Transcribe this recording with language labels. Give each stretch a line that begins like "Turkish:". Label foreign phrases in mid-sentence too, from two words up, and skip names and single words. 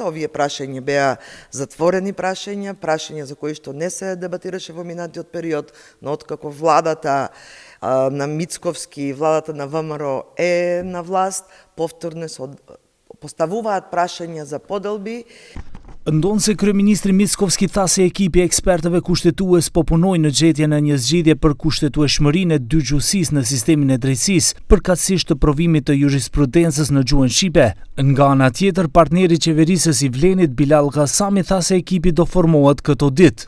Macedonian: Овие прашања беа затворени прашања за кои што не се дебатираше во минатиот период, но откако владата на Мицковски, владата на ВМРО е на власт, повторно се поставуваат прашања за поделби.
Albanian: Ndonë se kryeministri Mickovski tha se ekipi ekspertëve kushtetues po punojnë në gjetjen e një zgjidhje për kushtetueshmërinë e dygjuhësisë në sistemin e drejtësisë, përkatësisht të provimit të jurisprudencës në gjuhën shqipe. Nga ana tjetër, partneri i qeverisës i Vlenit Bilal Ghasami tha se ekipi do formohet këto ditë.